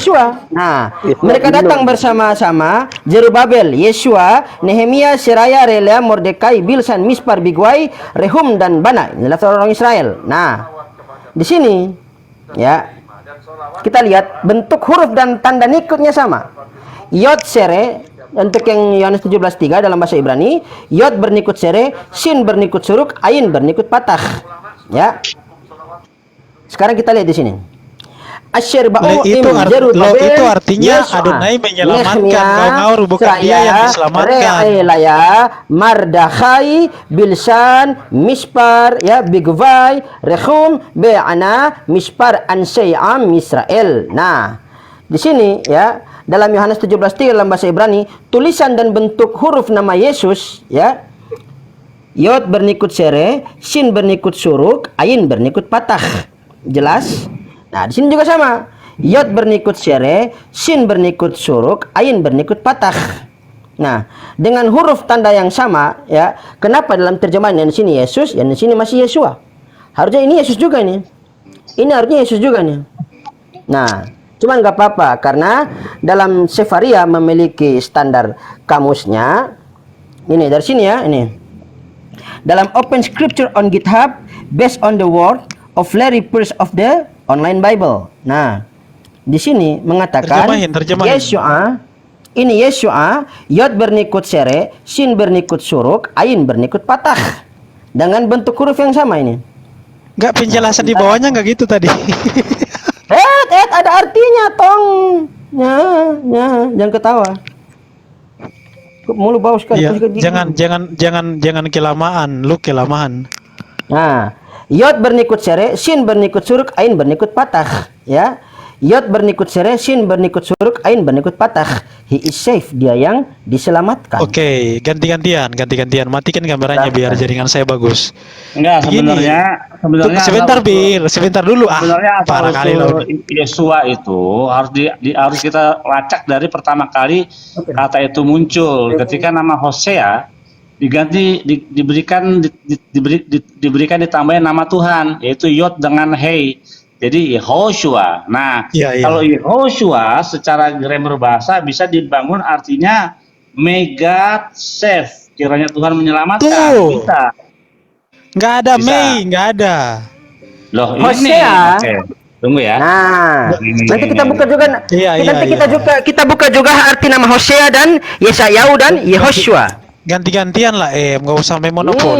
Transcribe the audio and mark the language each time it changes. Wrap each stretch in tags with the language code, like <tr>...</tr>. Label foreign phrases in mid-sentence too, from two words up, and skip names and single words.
<id>Yesua. Nah, mereka datang bersama-sama, Zerubabel, Yesua, Nehemia, Seraya, Relea, Mordekai, Bilsan, Mispar, Bigwai, Rehum dan Bana. Inilah orang Israel. Nah, di sini ya, kita lihat bentuk huruf dan tanda nikutnya sama. Yod sere, untuk yang Yohanes 17:3 dalam bahasa Ibrani, yod bernikut sere, sin bernikut suruk, ayin bernikut patah. Ya. Sekarang kita lihat di sini. Asyir ba'u itu artinya Adonai menyelamatkan. Kau ngawur, bukan dia yang diselamatkan. Re'elaya, Mardakhai, Bilsan, Mispar, ya, Bigvai, Rehum, Be'ana, Mispar, Ansei'am, Israel. Nah, di sini ya, dalam Yohanes 17:3 dalam bahasa Ibrani, tulisan dan bentuk huruf nama Yesus, ya. Yod bernikut sere, shin bernikut suruk, ain bernikut patah. Jelas? Nah, di sini juga sama. Yod bernikut sere, shin bernikut suruk, ain bernikut patah. Nah, dengan huruf tanda yang sama, ya. Kenapa dalam terjemahan yang di sini Yesus, yang di sini masih Yesua? Harusnya ini Yesus juga nih. Ini harusnya Yesus juga nih. Nah, cuman nggak apa-apa karena dalam Sefaria memiliki standar kamusnya. Ini dari sini ya, ini. Dalam</id> <en>Open Scripture on GitHub based on the word of Larry Peirce of the Online Bible.</en> <id>Nah, di sini mengatakan Terjemahin. Yesua, ini Yesua, Yod bernikut sere, Shin bernikut suruk, Ain bernikut patah. Dengan bentuk huruf yang sama ini. Enggak, penjelasan di bawahnya enggak gitu tadi. Ada artinya, tong. Jangan ketawa. Mulu bau sekali. Iya, jangan kelamaan, lu kelamaan. Nah, Yod bernikut sere, Shin bernikut suruk, Ain bernikut patah, ya. Yod bernikut sere, Shin bernikut suruk, Ain bernikut patah.</id> <en>He is safe,</en> <id>dia yang diselamatkan. Oke, ganti-gantian. Matikan gambarannya biar jaringan saya bagus. Enggak, Begini. Sebentar dulu. Sebenarnya Parah kali asal lo. Yesua itu harus kita lacak dari pertama kali kata itu muncul ketika nama Hosea diberikan ditambahin nama Tuhan, yaitu Yod dengan Hei. Jadi Yehoshua. Nah, Iya. kalau Yehoshua secara grammar bahasa bisa dibangun artinya</id> <en>may God save.</en> <id>Kiranya Tuhan menyelamatkan. Tuh. Bisa. Nggak ada Bisa. Mei, nggak ada. Loh, Hosea. Oke. Tunggu ya. Nah, nanti kita buka juga. Iya. Kita buka juga arti nama Hosea dan Yesayau dan Yehoshua. Ganti-gantian lah, nggak usah sampai monopoli.</id>